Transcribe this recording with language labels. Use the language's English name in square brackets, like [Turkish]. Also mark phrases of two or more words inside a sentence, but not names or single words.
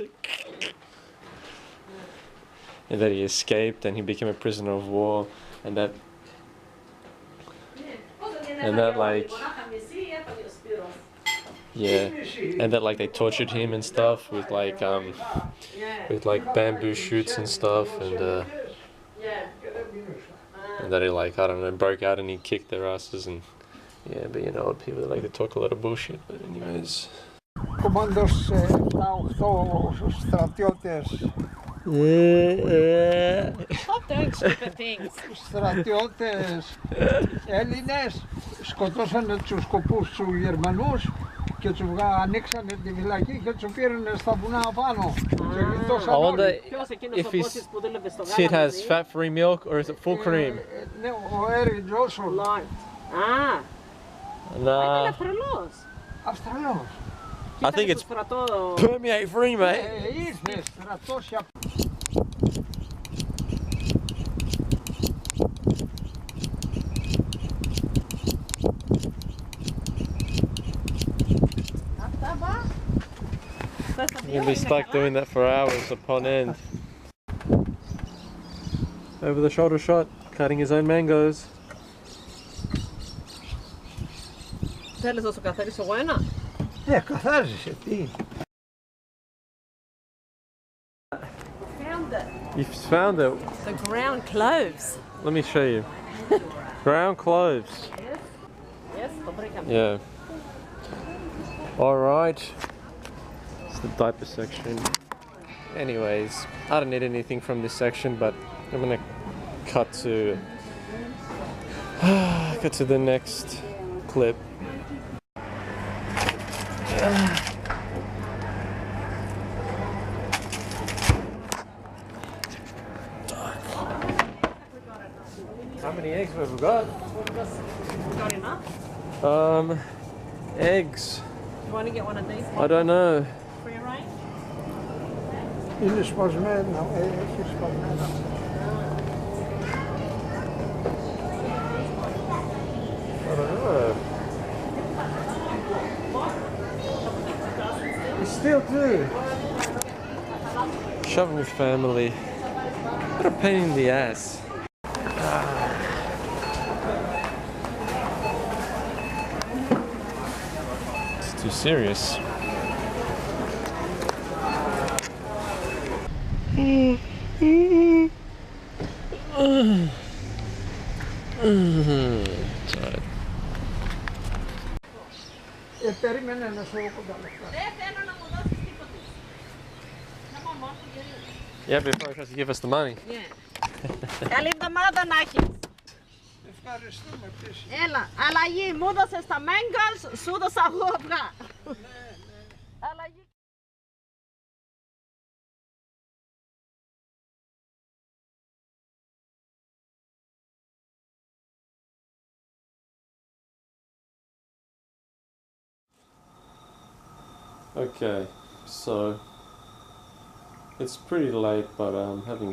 [English] and that he escaped and he became a prisoner of war and that like yeah and that like they tortured him and stuff with like bamboo shoots and stuff and that he like I don't know broke out and he kicked their asses and yeah but you know people they like to talk a lot of bullshit but anyways [Greek] Κομμάντος 7-8 στρατιώτες. [English] Stop doing stupid things. [Greek] Στρατιώτες Έλληνες σκοτώσανε τους σκοπούς του Γερμανούς και τους ανοίξανε τη φυλακή και τους πήρανε στα βουνά απάνω. Και γλιτώσαν [English] I wonder [Greek] όλοι. [English] if it has fat-free milk or is it full cream? [Greek] Ναι, ο Έρι Τζόσον. Α, [English] Nah, [Greek] Αυστραλός. Αυστραλός. [English] I think it's permeate free, mate. [Greek] Ήρθε στρατός για... [English] You're gonna be stuck doing that for hours upon end. Over the shoulder shot, cutting his own mangoes. [Greek] Θέλεις να σου καθαρίσω εγώ ένα? Ναι, καθάρισε, τι. [English] You've found it. The ground cloves. Let me show you. Ground cloves. Yes, [Greek] το βρήκαμε. [English] Yeah. Alright. It's the diaper section. Anyways, I don't need anything from this section, but I'm gonna cut to the next clip. How many eggs have we got? Got enough? Eggs. You want to get one of these? I don't know. Free-range? [Greek] Είναι σπασμένο, έχει σπασμένο. [English] I don't know. You still do? Shoving with family. What a pain in the ass. It's too serious. Tired. [Greek] Περίμενε να σου έχω τα λεφτά. Δεν θέλω να μου δώσεις τίποτα. Να μαμά σου γυρίζει. [English] Yeah, before he tries to give us the money. [Greek] Καλή εβδομάδα να έχεις. Ευχαριστούμε επίσης. Έλα, αλλαγή. Μου έδωσες τα mangoes, σου δώσα εγώ αυγά. Αλλαγή. [English] Okay, so it's pretty late, but having